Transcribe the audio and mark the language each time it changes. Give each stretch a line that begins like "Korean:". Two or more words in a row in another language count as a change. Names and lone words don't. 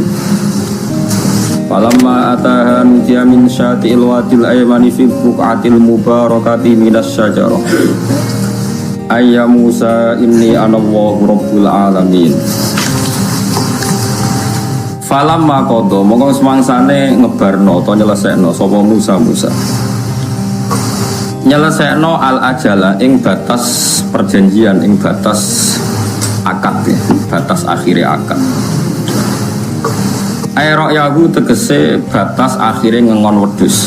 Arabic: فلما أتاها نودي من شاطئ الوادي الأيمن في البقعة المباركة من الشجرة أيا موسى إني أنا الله رب العالمين. فلما قضى
Javanese: mongko semangsane ngebarno to nyelesekno sapa Musa nyelesekno
Arabic: الأجل
Javanese: ing batas perjanjian, ing batas akad ya, batas akhire akad. Aero yahu tegese batas akhire ngengon wedhus.